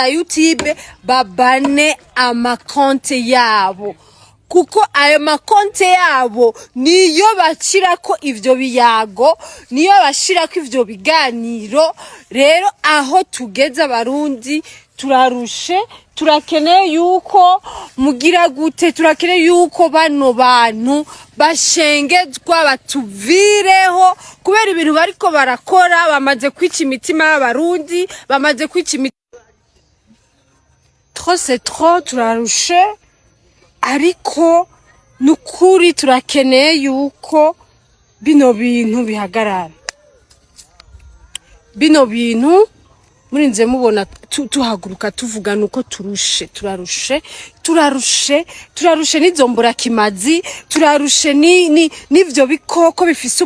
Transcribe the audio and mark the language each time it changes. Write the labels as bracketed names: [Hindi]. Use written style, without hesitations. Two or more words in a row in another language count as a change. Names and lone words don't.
[Rundi] YouTube babane ama konte yabo kuko ayo makonte yabo niyo bashirako ivyo biyago niyo bashirako ivyo biganiro rero aho tugeze abarundi turarushe turakeneye yuko mugira gute turakeneye yuko bano bantu bashengezwa batuvireho kubera ibintu bariko barakora bamaze kwica imitima y'abarundi bamaze kwica [French] trop c'est trop [Rundi] turarushe ariko nukuri turakeneye yuko bino bintu bihagarara bino bintu murinze mubona tuhaguruka tuvuga nuko turarushe n'izombora kimazi turarushe n'ivyo bikoko bifise